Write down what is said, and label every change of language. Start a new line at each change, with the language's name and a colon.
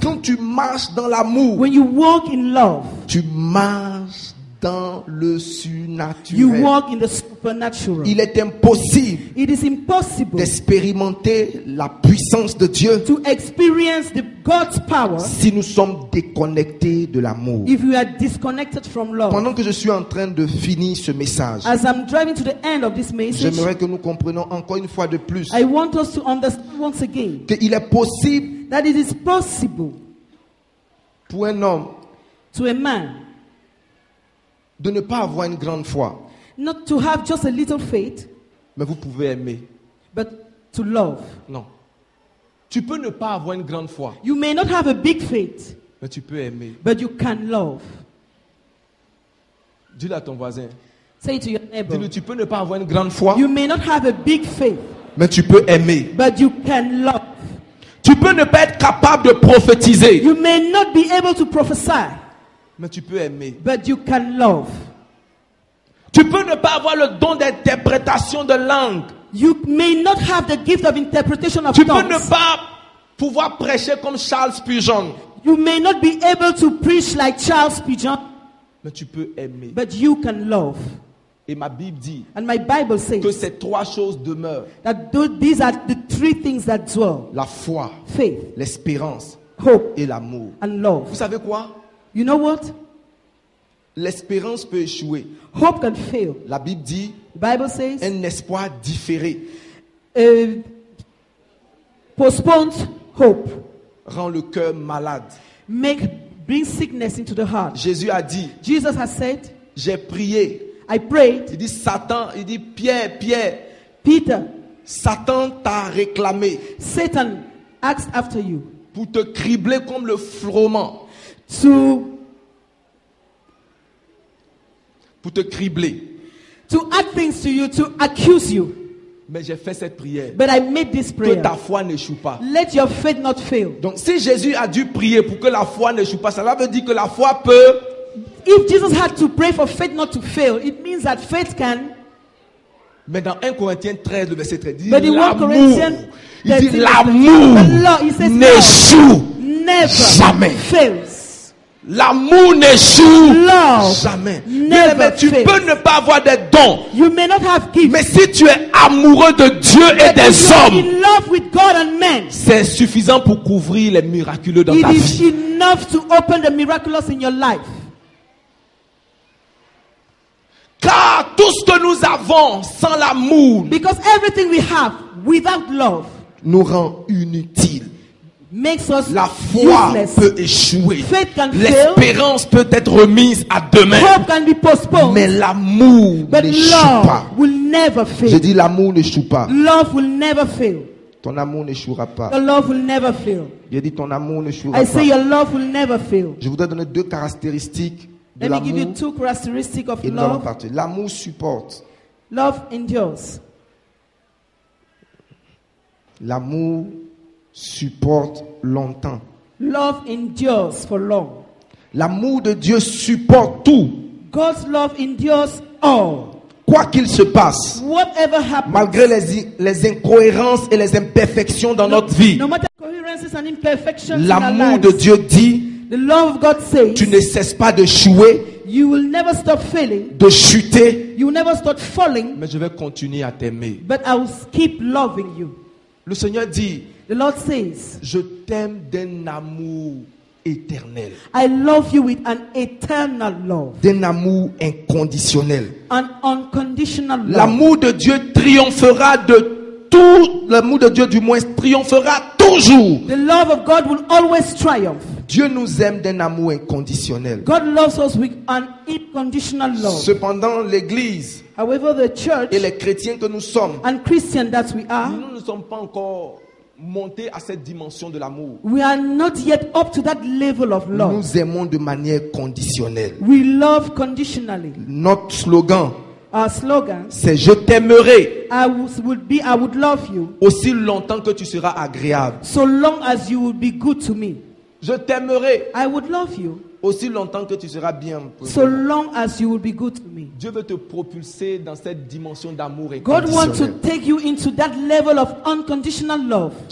French: Quand tu marches dans l'amour,
English: When you walk in love,
French: tu marches dans le
English: you
French: surnaturel.
English: walk in the supernatural.
French: Il est impossible
English: It is impossible
French: d'expérimenter la puissance de Dieu
English: to experience God's power
French: si nous sommes déconnectés de l'amour.
English: if you are disconnected from love.
French: Pendant que je suis en train de finir ce message,
English: As I'm driving to the end of this message,
French: j'aimerais que nous comprenions encore une fois de plus
English: I want us to understand once again
French: qu'il est possible
English: that it is possible
French: pour un homme
English: to a man
French: de ne pas avoir une grande foi,
English: not to have just a little faith,
French: mais vous pouvez aimer.
English: but to love.
French: Non. Tu peux ne pas avoir une grande foi,
English: You may not have a big faith,
French: mais tu peux aimer.
English: but you can love.
French: Dis-le à ton voisin.
English: Say it to your neighbor.
French: Dis-le, tu peux ne pas avoir une grande foi,
English: You may not have a big faith,
French: mais tu peux aimer.
English: but you can love.
French: Tu peux ne pas être capable de prophétiser,
English: You may not be able to prophesy,
French: mais tu peux aimer.
English: but you can love.
French: Tu peux ne pas avoir le don d'interprétation de langue.
English: You may not have the gift of interpretation of
French: Tu peux
English: tongues.
French: ne pas pouvoir prêcher comme Charles Spurgeon,
English: You may not be able to preach like Charles Spurgeon,
French: mais tu peux aimer.
English: but you can love.
French: Et ma Bible dit
English: And my Bible
French: que
English: says
French: ces trois choses demeurent.
English: that these are the three things that dwell:
French: La foi,
English: faith,
French: l'espérance
English: hope,
French: et l'amour.
English: and love.
French: Vous savez quoi?
English: You know what?
French: L'espérance peut échouer.
English: Hope can fail.
French: La Bible dit
English: The Bible says
French: un espoir différé
English: postponed hope
French: rend le cœur malade.
English: bring sickness into the heart.
French: Jésus a dit,
English: Jesus has said,
French: j'ai prié.
English: I prayed.
French: Il dit Satan, il dit Pierre,
English: Peter,
French: Satan t'a réclamé
English: Satan asked after you
French: pour te cribler comme le froment. Pour te cribler.
English: to add things to you, to accuse you.
French: Mais j'ai fait cette prière.
English: But I made this
French: Que
English: prayer.
French: ta foi n'échoue pas.
English: Let your faith not fail.
French: Donc si Jésus a dû prier pour que la foi n'échoue pas, cela veut dire que la foi peut.
English: If Jesus had to pray for faith not to fail, it means that faith can.
French: Mais dans 1 Corinthiens 13, le verset 13, il dit
English: But in 1
French: l'amour.
English: Corinthians
French: Il dit
English: 13,
French: l'amour
English: the law, he says
French: n'échoue
English: never
French: jamais.
English: fails.
French: L'amour n'échoue
English: Love
French: jamais.
English: never
French: Mais tu
English: fails.
French: peux ne pas avoir des dons.
English: You may not have gifts.
French: Mais si tu es amoureux de Dieu et
English: But
French: des
English: if you are
French: hommes,
English: in love with God and men,
French: c'est suffisant pour couvrir les miraculeux dans
English: it
French: ta
English: is
French: vie.
English: enough to open the miraculous in your life.
French: Car tout ce que nous avons sans l'amour
English: Because everything we have without love
French: nous rend inutiles.
English: makes us
French: La foi
English: useless.
French: peut échouer.
English: Faith can fail.
French: L'espérance peut être remise à demain.
English: Hope can be postponed.
French: Mais l'amour
English: But
French: n'échoue
English: love
French: pas.
English: will never
French: J'ai
English: fail.
French: dit l'amour n'échoue pas.
English: Love will never fail.
French: Ton amour n'échouera pas.
English: Your love will never fail.
French: J'ai dit ton amour n'échouera
English: I say
French: pas.
English: your love will never fail.
French: Je voudrais donner deux caractéristiques de
English: Let me give you
French: l'amour
English: two characteristics of
French: et nous allons
English: love.
French: partir. L'amour supporte.
English: Love endures.
French: L'amour supporte longtemps.
English: Love endures for long.
French: L'amour de Dieu supporte tout.
English: God's love endures all.
French: Quoi qu'il se passe,
English: Whatever happens,
French: malgré les incohérences et les imperfections dans notre vie,
English: no matter coherences and imperfections in our
French: l'amour
English: lives,
French: de Dieu dit,
English: the love of God says,
French: tu ne cesses pas de jouer,
English: you will never stop failing,
French: de chuter,
English: you will never stop falling,
French: mais je vais continuer à t'aimer.
English: but I will keep loving you.
French: Le Seigneur dit,
English: The Lord says,
French: je t'aime d'un amour éternel,
English: I love you with an eternal love,
French: d'un amour inconditionnel.
English: an unconditional love.
French: L'amour de Dieu triomphera de tout, l'amour de Dieu du moins triomphera toujours.
English: The love of God will always triumph.
French: Dieu nous aime d'un amour inconditionnel.
English: God loves us with an unconditional love.
French: Cependant, l'Église
English: However, the church
French: et les chrétiens que nous sommes,
English: and Christian that we are,
French: nous ne sommes pas encore montés à cette dimension de l'amour.
English: we are not yet up to that level of love.
French: Nous aimons de manière conditionnelle.
English: We love conditionally.
French: Notre slogan,
English: Our slogan,
French: c'est je t'aimerai
English: I would love you
French: aussi longtemps que tu seras agréable.
English: so long as you will be good to me.
French: Je t'aimerai
English: I would love you
French: aussi longtemps que tu seras bien.
English: so long as you will be good to me.
French: Dieu veut te propulser dans cette dimension d'amour
English: God wants to
French: inconditionnel.
English: take you into that level of unconditional love.